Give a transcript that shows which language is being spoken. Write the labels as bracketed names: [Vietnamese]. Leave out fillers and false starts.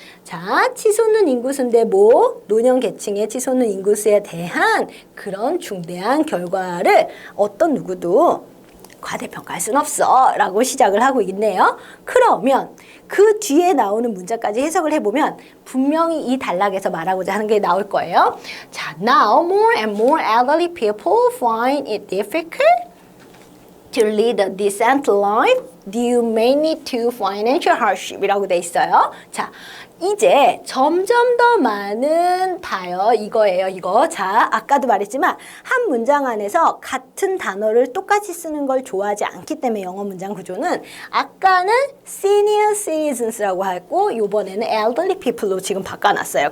[Korean] 자, 치솟는 인구수인데 뭐? 노년계층의 치솟는 인구수에 대한 그런 중대한 결과를 어떤 누구도 과대평가할 순 없어 라고 시작을 하고 있네요. 그러면 그 뒤에 나오는 문자까지 해석을 해보면 분명히 이 단락에서 말하고자 하는 게 나올 거예요. [English] 자, now more and more elderly people find it difficult to lead a decent life due mainly to financial hardship [Korean] 이라고 돼 있어요. 자, 이제 점점 더 많은 다요 이거예요. 이거. 자, 아까도 말했지만 한 문장 안에서 같은 단어를 똑같이 쓰는 걸 좋아하지 않기 때문에 영어 문장 구조는 아까는 senior citizens라고 하고 요번에는 elderly people로 지금 바꿔놨어요.